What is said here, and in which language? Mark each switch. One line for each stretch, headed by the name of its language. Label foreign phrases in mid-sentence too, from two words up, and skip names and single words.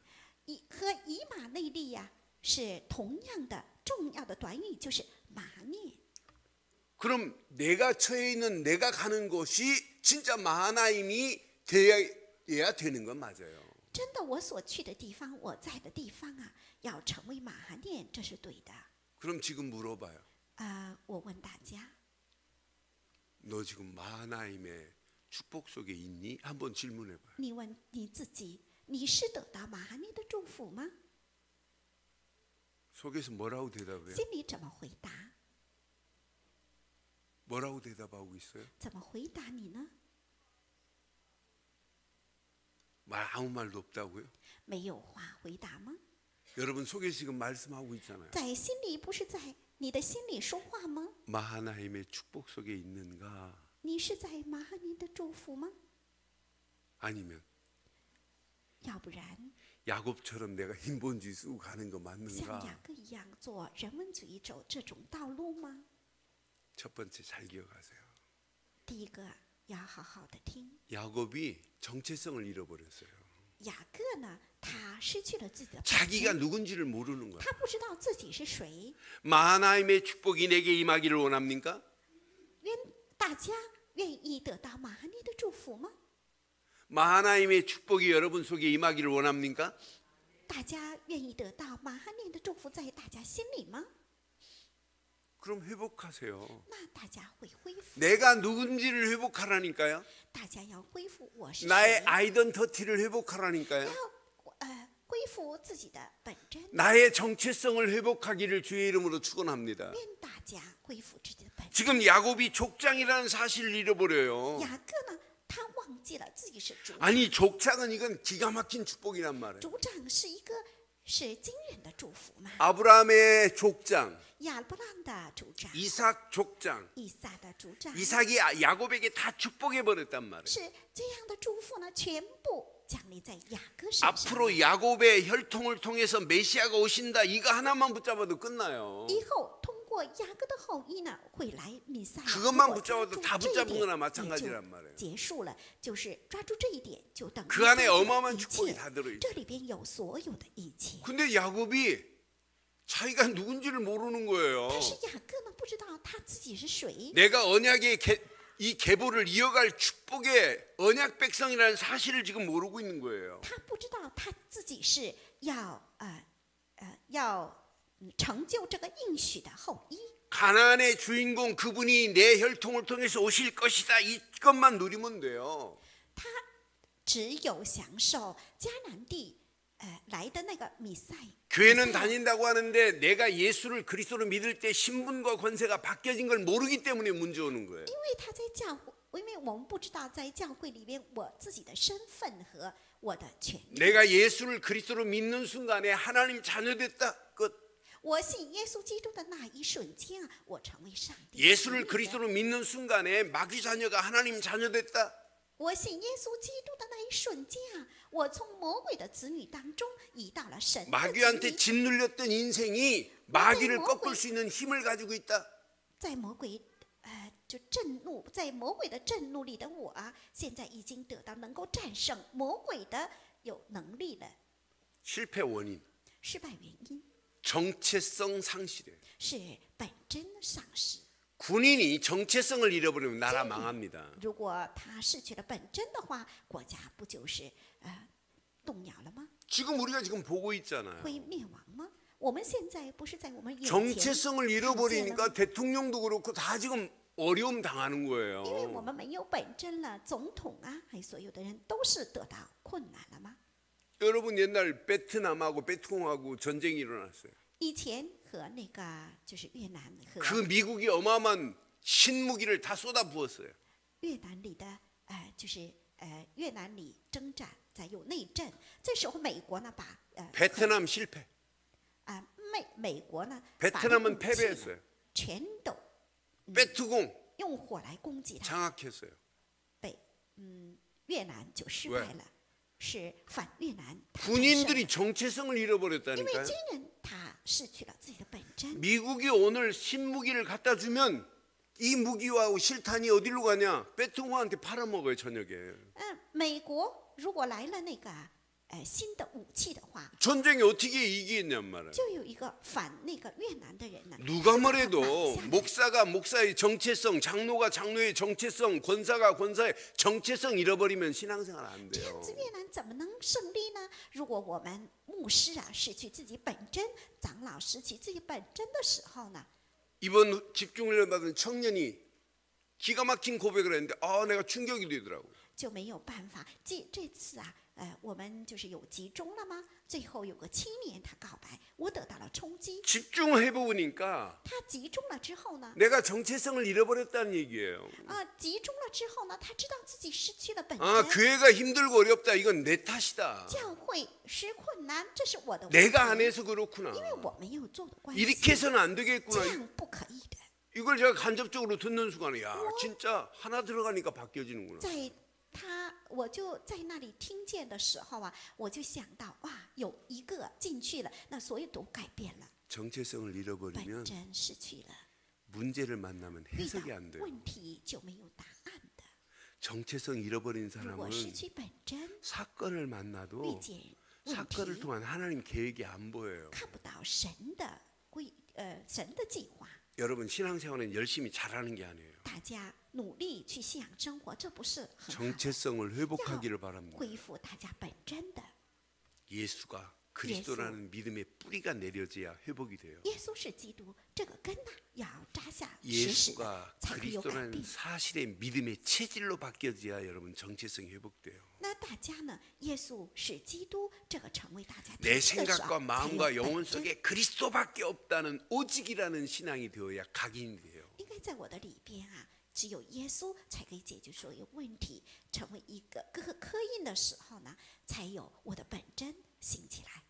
Chinese: 和以马内利是同样的重要的短语，就是马念。
Korean: 그럼 내가 처해 있는 내가 가는 곳이 진짜 마하나임이 되어야 되는 건 맞아요.
Chinese: 真的，我所去的地方，我在的地方要成为马哈念，这是对的。
Korean: 그럼 지금 물어봐요.
Chinese: 我问大家，
Korean: 너 지금 마하나임의 축복 속에 있니? 한번 질문해봐요.
Chinese: 你问你自己，你是得到马哈念的祝福吗？
Korean: 속에서 뭐라고 대답해요?
Chinese: 心里怎么回答？
Korean: 뭐라고 대답하고 있어요?
Chinese: 怎么回答你呢？
Korean: 아무 말도 없다고요?
Chinese: 没有话回答吗？
Korean: 여러분 속에서 지금 말씀하고 있잖아요.
Chinese: 在心里不是在你的心里说话吗？
Korean: 마하나임의 축복 속에 있는가?
Chinese: 你是在马哈念的祝福吗？
Korean: 아니면
Chinese: 要不然
Korean: 야곱처럼 내가 힘본지 쓰고 가는 거
Chinese: 像
Korean: 맞는가?
Chinese: 雅各一样做人文主义走这种道路吗？
Korean: 첫 번째 잘 기억하세요.
Chinese: 第一个要好好的听，
Korean: 야곱이 정체성을 잃어버렸어요.
Chinese: 雅各呢，他失去了自己的本
Korean: 자기가
Chinese: 身，
Korean: 누군지를 모르는 거야.
Chinese: 他不知道自己是谁。
Korean: 마하나임의 축복이 내게 임하기를 원합니까?
Chinese: 大家愿意得到马哈念的祝福吗？
Korean: 마하나임의 축복이 여러분 속에 임하기를 원합니까?
Chinese: 大家愿意得到马哈念的祝福在大家心里吗？
Korean: 그럼 회복하세요.
Chinese: 那大家会恢复，
Korean: 내가 누군지를 회복하라니까요.
Chinese: 大家要恢复我是
Korean: 나의
Chinese: 谁，
Korean: 아이덴티티를 회복하라니까요.
Chinese: 要恢复自己的本真，
Korean: 나의 정체성을 회복하기를 주의 이름으로 축원합니다.
Chinese: 愿大家恢复自己的本真。
Korean: 지금 야곱이 족장이라는 사실을 잃어버려요.
Chinese: 雅各呢，他忘记了自己是族长，
Korean: 아니 족장은 이건 기가 막힌 축복이란 말이에요.
Chinese: 族长是一个是惊人的祝福嘛。
Korean: 아브라함의 족장,
Chinese: 亚伯拉罕的族长，
Korean: 이삭 족장,
Chinese: 以撒的族长，
Korean: 이삭이 야곱에게 다 축복해 버렸단 말이에요.
Chinese: 是这样的祝福呢，全部降临在雅各身上。
Korean: 앞으로 야곱의 혈통을 통해서 메시아가 오신다. 이거 하나만 붙잡아도 끝나요.
Chinese: 以后通过雅各的后裔呢，会来弥赛亚。
Korean: 그것만
Chinese: 如果
Korean: 붙잡아도
Chinese: 抓
Korean: 다
Chinese: 住这一
Korean: 붙잡은
Chinese: 点
Korean: 거나
Chinese: 也
Korean: 마찬가지란
Chinese: 就
Korean: 말이에요.
Chinese: 结束了，就是抓住这一点，就等于
Korean: 그 안에
Chinese: 抓住
Korean: 어마어마한
Chinese: 一
Korean: 축복이
Chinese: 切。
Korean: 다 들어있어요.
Chinese: 这里边有所有的一切。
Korean: 근데 야곱이 자기가 누군지를 모르는 거예요.
Chinese: 但是雅各呢，不知道他自己是谁。
Korean: 내가 언약의 이 계보를 이어갈 축복의 언약 백성이라는 사실을 지금 모르고 있는 거예요.
Chinese: 他不知道他自己是要成就这个应许的后裔。
Korean: 가나안의 주인공 그분이 내 혈통을 통해서 오실 것이다. 이것만 누리면 돼요.
Chinese: 他只有享受迦南地来的那个弥赛。
Korean: 교회는 다닌다고 하는데 내가 예수를 그리스도로 믿을 때 신분과 권세가 바뀌어진 걸 모르기 때문에 문제 오는 거예요.
Chinese: 因为他在教会，因为我们不知道在教会里边我自己的身份和我的权利。
Korean: 내가 예수를 그리스도로 믿는 순간에 하나님 자녀됐다. 끝.
Chinese: 我信耶稣基督的那一瞬间我成为上帝。
Korean: 예수를 그리스도로 믿는 순간에 마귀 자녀가 하나님 자녀됐다.
Chinese: 我信耶稣基督的那一瞬间我从魔鬼的子女当中移到了神的子
Korean: 마귀한테
Chinese: 女。
Korean: 짓눌렸던 인생이 마귀를 꺾을 수 있는 힘을 가지고 있다.
Chinese: 在魔鬼就震怒，在魔鬼的震怒里的我现在已经得到能够战胜魔鬼的有能力了。
Korean: 실패 원인,
Chinese: 失败原因
Korean: 정체성 상실이에요.
Chinese: 是本真丧失，
Korean: 군인이 정체성을 잃어버리면 나라 망합니다.
Chinese: 如果他失去了本真的话，国家不就是动摇了吗？
Korean: 지금 우리가 지금 보고 있잖아요.
Chinese: 会灭亡吗？我们现在不是在我们眼前
Korean: 정체성을 잃어버리니까 대통령도 그렇고 다 지금 어려움 당하는
Chinese: 因为我
Korean: 거예요.
Chinese: 们没有本真了，总统啊，还有所有的人都是得到困难了吗？
Korean: 여러분 옛날 베트남하고 베트콩하고 전쟁이 일어났어요.
Chinese: 以前和那个就是越南和
Korean: 그 미국이 어마어마한 신무기를 다 쏟아부었어요.
Chinese: 越南里的就是越南里征战，在有内战，这时候美国呢把
Korean: 베트남 실패.
Chinese: 美国呢
Korean: 베트남은
Chinese: 把那武器呢
Korean: 패배했어요.
Chinese: 全都
Korean: 베트콩
Chinese: 用火来攻击他，
Korean: 장악했어요.
Chinese: 越南就失败了，是反越南他战胜了
Korean: 군인들이 정체성을
Chinese: 因为
Korean: 잃어버렸다니까요.
Chinese: 军人他失去了自己的本真。
Korean: 미국이 오늘 신무기를 갖다 주면 이 무기와 실탄이 어디로 가냐? 베트콩한테 팔아먹어요 저녁에.
Chinese: 美国如果来了那个新的武器的话，
Korean: 전쟁이 어떻게 이기겠냔 말이에요.
Chinese: 就有一个反那个越南的人呢，
Korean: 누가 뭐래도
Chinese: 把他拿下来
Korean: 목사가 목사의 정체성, 장로가 장로의 정체성, 권사가 권사의 정체성 잃어버리면 신앙생활 안
Chinese: 这
Korean: 돼요.
Chinese: 样子越南怎么能胜利呢？如果我们牧师啊失去自己本真，长老失去自己本真的时候呢，
Korean: 이번 집중훈련 받은 청년이 기가 막힌 고백을 했는데 내가 충격이 되더라고요.
Chinese: 就没有办法。这次啊，我们就是有集中了吗？最后有个青年他告白，我得到了冲击。
Korean: 집중해 보니까
Chinese: 他集中了之后呢，
Korean: 내가 정체성을 잃어버렸다는 얘기예요.
Chinese: 集中了之后呢，他知道自己失去了本
Korean: 교회가 힘들고 어렵다. 이건 내 탓이다.
Chinese: 教会失困难，这是我的问题，
Korean: 내가 안 해서 그렇구나.
Chinese: 因为我没有做的关
Korean: 이렇게
Chinese: 系，
Korean: 해서는 안
Chinese: 这
Korean: 되겠구나.
Chinese: 样不可以的。
Korean: 이걸 제가 간접적으로 듣는 순간에 야 진짜 하나 들어가니까 바뀌어지는구나.
Chinese: 在我就在那里听见的时候啊，我就想到哇，有一个进去了，那所有都改变了。
Korean: 정체성을
Chinese: 本
Korean: 잃어버리면
Chinese: 真失去了，
Korean: 문제를 만나면
Chinese: 遇到
Korean: 해석이 안 돼요.
Chinese: 问题就没有答案的。
Korean: 정체성 잃어버린
Chinese: 如果失
Korean: 사람은
Chinese: 去本真，
Korean: 사건을
Chinese: 遇
Korean: 만나도
Chinese: 见问
Korean: 사건을
Chinese: 题，
Korean: 통한 하나님 계획이 안 보여요.
Chinese: 看不到神的神的计划。
Korean: 여러분 신앙생활은 열심히 잘하는 게 아니에요.
Chinese: 大家努力去信仰生活，这不是很好的
Korean: 정체성을 회복하기를 바랍니다.
Chinese: 恢复大家本真的。
Korean: 예수가 그리스도라는 믿음의 뿌리가 내려져야 회복이 돼요.
Chinese: 耶稣是基督，这个根呢要扎下实实的，
Korean: 예수가
Chinese: 才会有改
Korean: 그리스도라는
Chinese: 变。
Korean: 사실의 믿음의 체질로 바뀌어져야 여러분 정체성이 회복돼요.
Chinese: 那大家呢？耶稣是基督，这个成为大家
Korean: 내
Chinese: 体系的时
Korean: 생각과
Chinese: 候，才
Korean: 마음과
Chinese: 有
Korean: 영혼
Chinese: 本真。
Korean: 속에 그리스도밖에 없다는 오직이라는 신앙이 되어야 각인이 돼요.
Chinese: 应该在我的里边啊，只有耶稣才可以解决所有问题，成为一个刻印的时候呢，才有我的本真兴起来。